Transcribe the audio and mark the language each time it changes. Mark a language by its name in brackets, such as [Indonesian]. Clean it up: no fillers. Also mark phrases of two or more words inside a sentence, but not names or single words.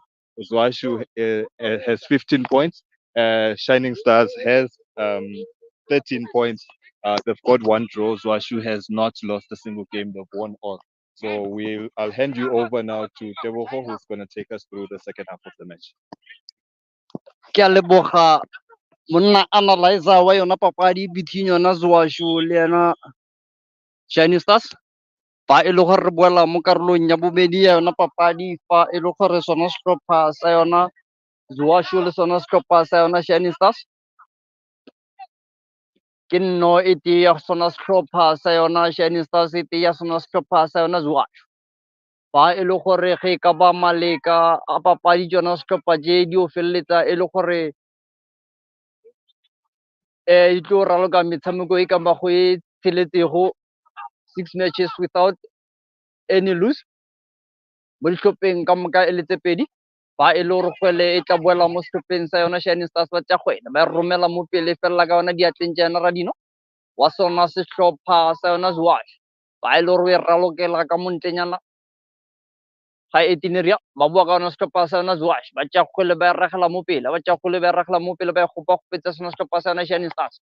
[English] Zwashu has 15 points. Shining Stars has 13 points. They've got one draw. Zwashu has not lost a single game. They've won all. So I'll hand you over now to Teboho, who's going to take us through the second half of the match. [Tswana] Ke a leboga monna analyzer wa yona papadi between yona Zwashu le yona Shining Stars. Fa e le gore re boela mo karolong ya bobedi ya yona papadi, fa e le gore sona setlhopha sa yona Zwashu le sona setlhopha sa yona Shining Stars ke nno e tee ya sona setlhopha sa yona Shining Stars, e tee ya sona setlhopha sa yona Zwashu. Fa e le gore ge e ka ba maleka a papadi tsona setlhopha tse di o feleletsa e le gore e tlo raloka metshameko e ka bago e tsheletsego 6 [English] matches without any lose [Tswana] mo ditlhopheng ka moka e le tse pedi. Fa e le gore kgwele e tla boela mo setlhopheng sa yona Shining Stars ba tsa kgwele ba romela mo pele felela ka yona diatleng tsa yona Radino wa sona setlhopha sa yona Zwashu. Fa e le gore e ralokela ka montlenyana ga e tineria ba bua ka yona setlhopha sa yona Zwashu ba tsa kgwele ba ragela mo pele, ba tsa kgwele ba ragela mo pele ba gopa go fetsa sona setlhopha sa yona Shining Stars.